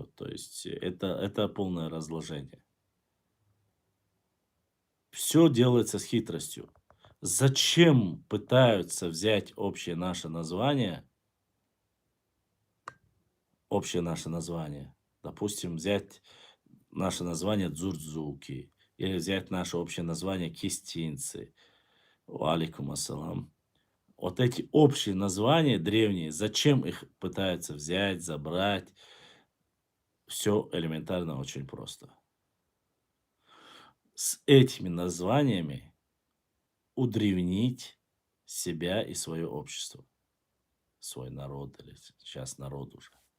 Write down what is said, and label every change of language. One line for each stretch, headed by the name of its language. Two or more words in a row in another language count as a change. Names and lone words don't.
Russian: То есть это полное разложение. Все делается с хитростью. Зачем пытаются взять общее наше название, допустим, взять наше название дзурдзуки, или взять наше общее название кистинцы,
Arabic: عليكم السلام.
Russian: Вот эти общие названия древние, зачем их пытаются взять, забрать? Все элементарно очень просто. С этими названиями удревнить себя и свое общество, свой народ, или сейчас народ уже.